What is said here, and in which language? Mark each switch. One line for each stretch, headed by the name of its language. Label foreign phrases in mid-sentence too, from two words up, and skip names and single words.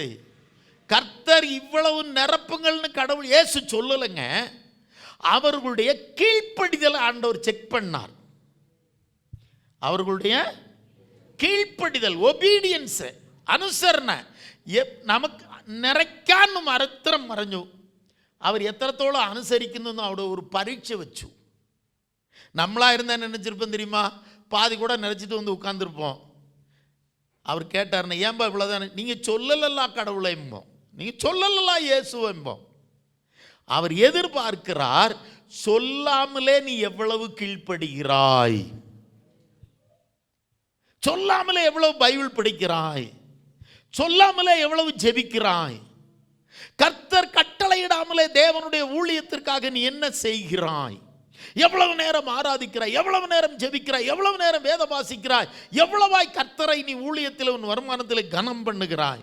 Tamil: கர்த்தர் இவ்வளவு நிரப்புங்கள்னு கடவுள் இயேசு சொல்லலைங்க. அவர்களுடைய கீழ்ப்படிதலை ஆண்டவர் செக் பண்ணார். அவர்களுடைய கீழ்ப்படிதல், ஒபீடியன்ஸ், அனுசரணை.
Malayalam: நமக்கு നിറയ്ക്കാനും അരത്രം പറഞ്ഞു. അവർ എത്രത്തോളം അനുസരിക്കുന്നു അവിടെ ഒരു പരീക്ഷ വെച്ചു.
Tamil: நம்மளாக நினச்சிருப்போம் தெரியுமா? பாதி கூட நினச்சிட்டு வந்து உட்காந்துருப்போம். அவர் கேட்டார்னா, ஏன்பா இவ்வளோதானே? நீங்கள் சொல்லலல்லா கடவுளை என்போம், நீங்கள் சொல்லலல்லா இயேசு என்போம். அவர் எதிர்பார்க்கிறார், சொல்லாமலே நீ எவ்வளவு கீழ்ப்படுகிறாய், சொல்லாமலே எவ்வளவு பைபிள் படிக்கிறாய், சொல்லாமலே எவ்வளவு ஜெபிக்கிறாய், கர்த்தர் கட்டளையிடாமலே தேவனுடைய ஊழியத்திற்காக நீ என்ன செய்கிறாய், எவ்வளவு நேரம் ஆராதிக்கிறாய், எவ்வளவு நேரம் ஜெபிக்கிறாய், எவ்வளவு நேரம் வேதம் வாசிக்கிறாய், எவ்வளவாய் கர்த்தரை நீ ஊழியத்தில் உன் வருமானத்தில் கனம் பண்ணுகிறாய்.